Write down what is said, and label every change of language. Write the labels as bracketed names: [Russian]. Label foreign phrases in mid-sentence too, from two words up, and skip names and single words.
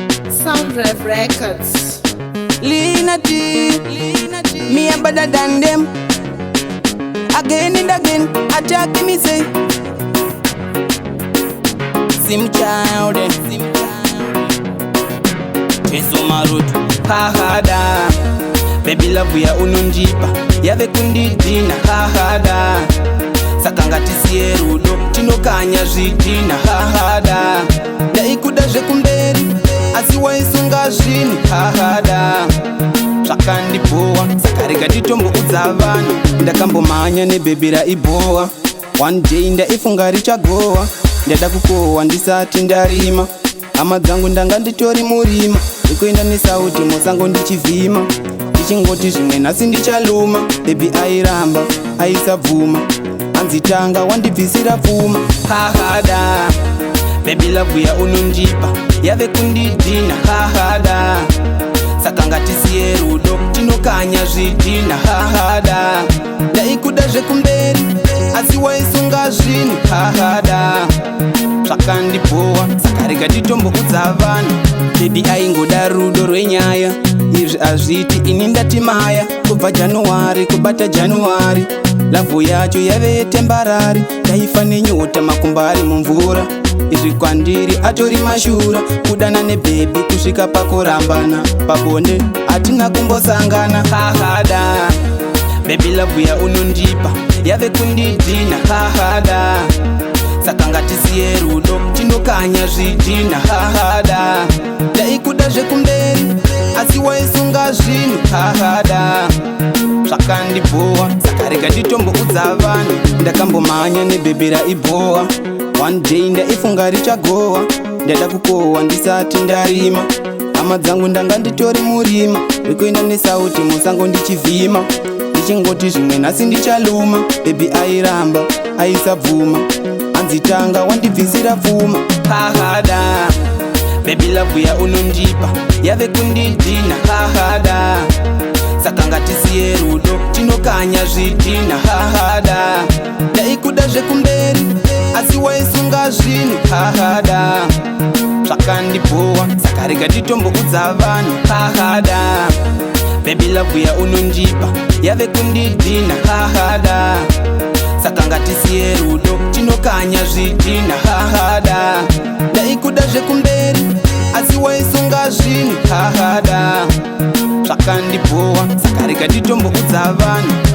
[English] Sound Rev Records. Lina T, Lina T. Me a better than them. Again and again, attack me say. Sim child, eh. Sim child. Cheso Marut, ha ha da. Baby love [Shona] ya unondipa, yave kundidina, ha ha da. Saka ngatisiye rudo, tinokanya zvidhina, ha ha da. Ndaikuda zvekumberi, asi waisunga zvinhu, ha ha da. Zvakandibowa, saka rega nditomboudza vanhu. Ndakambomhanya nebhebi raibowa. [English] One day [Shona] ndaifunga richagowa. Ndada kukohwa ndisati ndarima. Hama dzangu ndanga nditori murima. Ndikuenda nesauti musango ndichivhima. Ndichingoti zvimwe nhasi ndichaluma. Baby airamba, aisabvuma. Hanzi tanga wandibvisira pfuma. Ha ha da. [English] Baby love [Shona] ya unondipa, yave kundidhina, ha ha da. Saka ngatisiye rudo, tinokanya zvidhina, ha ha da. Ndaikuda zvekumberi, asi waisunga zvinhu, ha ha da. Zvakandibowa, saka rega nditomboudza vanhu. Baby aingoda rudo rwenyaya, izvi hazviti ini ndati maya. Kubva January kubata January, lavhu yacho yave yetembarari. Ndaifa nenyota makumbo ari mumvura, izvi kwandiri atori mashura. Kudana nebhebi kusvika pakurambana, pabonde hatina kumbosangana, ha ha da. [English] Baby love [Shona] ya unondipa, yave kundidhina, ha ha da. Saka ngatisiye rudo, tinokanya zvidhina, ha ha da. Ndaikuda zvekumberi, asi waisunga zvinhu, ha ha da. Zvakandibowa, saka rega nditomboudza vanhu. Ndakambomhanya nebhebi raibowa. [English] One day [Shona] ndaifunga richagowa. Ndada kukohwa ndisati ndarima. Hama dzangu ndanga nditori murima, wekuenda nesauti musango ndichivhima. Ndichingoti zvimwe nhasi ndichaluma. Baby airamba, aisabvuma. Hanzi tanga wandibvisira pfuma. Ha ha da. [English] Baby love [Shona] ya unondipa, yave kundidhina, ha ha da. Saka ngatisiye rudo, tinokanya zvidhina, ha ha da. Ndaikuda zvekumberi, asi waisunga zvinhu, ha ha da. Zvakandibowa, saka rega nditomboudza vanhu, ha ha da. [English] Baby love [Shona] ya unondipa, yave kundidhina, ha ha da. Saka ngatisiye rudo, tinokanya zvidhina, ha ha da. Ndaikuda zvekumberi, asi waisunga zvinhu, ha ha da. Zvakandibowa, saka rega nditomboudza vanhu.